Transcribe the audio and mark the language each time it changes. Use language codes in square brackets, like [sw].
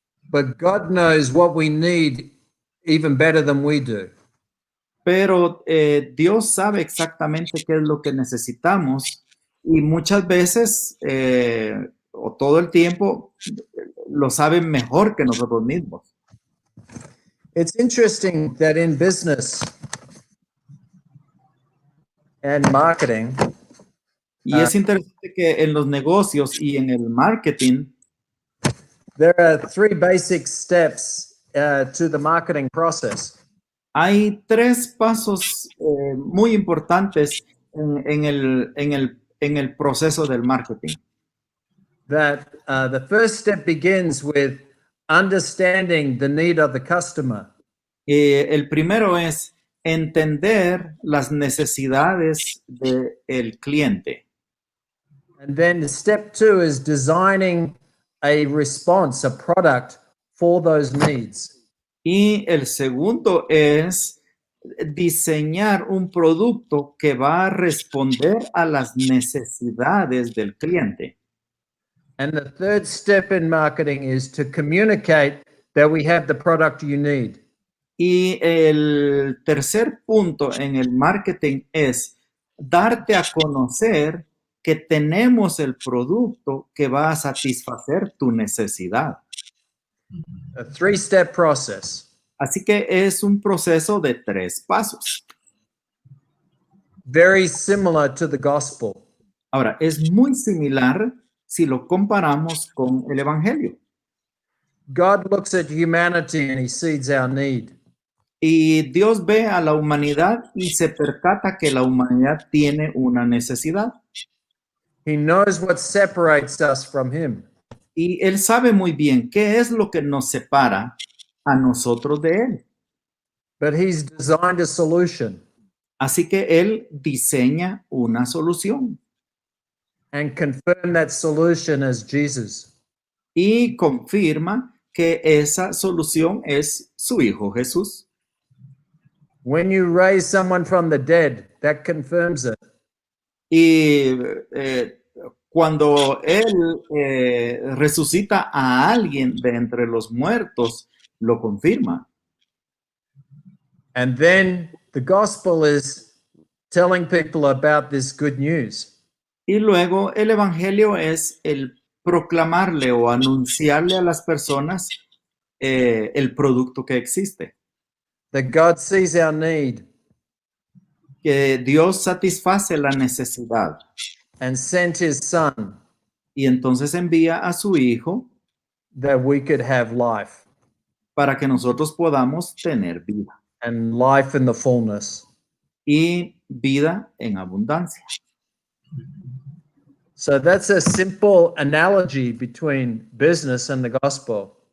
[en] But God knows what we need even better than we do. [es] Pero Dios sabe exactamente qué es lo que necesitamos y muchas veces o todo el tiempo lo sabe mejor que nosotros mismos. [en] It's interesting that in business and marketing, [es] Y es interesante que en los negocios y en el marketing [en] there are three basic steps to the marketing process. [es] hay tres pasos muy importantes en el proceso del marketing. [en] That the first step begins with understanding the need of the customer. [es] El primero es entender las necesidades del cliente. [en] And then step 2 is designing a response, a product for those needs. [es] Y el segundo es diseñar un producto que va a responder a las necesidades del cliente. [en] And the third step in marketing is to communicate that we have the product you need. [es] Y el tercer punto en el marketing es darte a conocer que tenemos el producto que va a satisfacer tu necesidad. [en] A 3-step process. [es] Así que es un proceso de 3 pasos. [en] Very similar to the gospel. [es] Ahora, es muy similar si lo comparamos con el Evangelio. [en] God looks at humanity and he sees our need. [es] Y Dios ve a la humanidad y se percata que la humanidad tiene una necesidad. [en] He knows what separates us from him. [es] Y Él sabe muy bien qué es lo que nos separa a nosotros de Él. [en] But he's designed a solution [es] Así que Él diseña una solución [en] and confirmed that solution as Jesus. [es] y confirma que esa solución es su Hijo Jesús. [en] When you raise someone from the dead, that confirms it. [es] Y cuando Él resucita a alguien de entre los muertos, lo confirma. [en] And then the gospel is telling people about this good news. [es] Y luego el Evangelio es el proclamarle o anunciarle a las personas el producto que existe. [en] That God sees our need [es] Que Dios satisface la necesidad [en] and sent his son [es] y entonces envía a su Hijo [en] that we could have life [es] para que nosotros podamos tener vida [en] and life in the fullness. [es] y vida en abundancia. [en] So that's a simple analogy between business and the gospel.